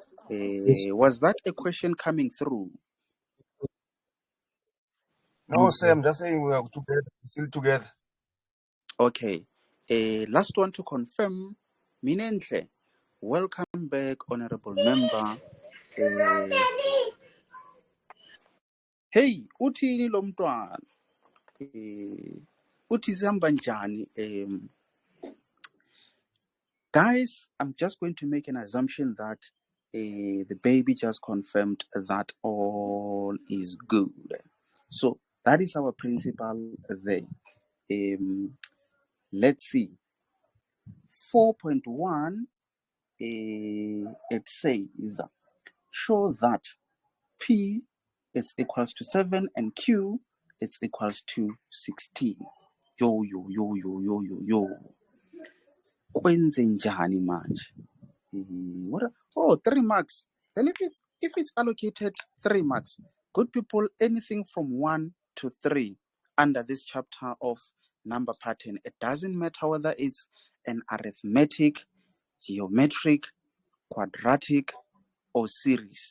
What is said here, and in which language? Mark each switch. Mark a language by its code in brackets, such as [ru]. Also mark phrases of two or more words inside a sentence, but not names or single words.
[en] Yes. was that a question coming through? No, sir, I'm just saying we are together, still together. Okay. Last one to confirm. Minenhle, welcome back, honorable member. [zu] Hey, uthini lo mntwana? Uthi zihamba njani? [en] Guys, I'm just going to make an assumption that the baby just confirmed that all is good. So that is our principal there. Let's see. 4.1, it says, show that P is equals to 7 and Q is equals to 16. [zu] Yo. Kwenze njani manje? [en] What? 3 marks. Then if it's allocated 3 marks, good people, anything from 1 to 3 under this chapter of number pattern, it doesn't matter whether it's an arithmetic, geometric, quadratic, or series.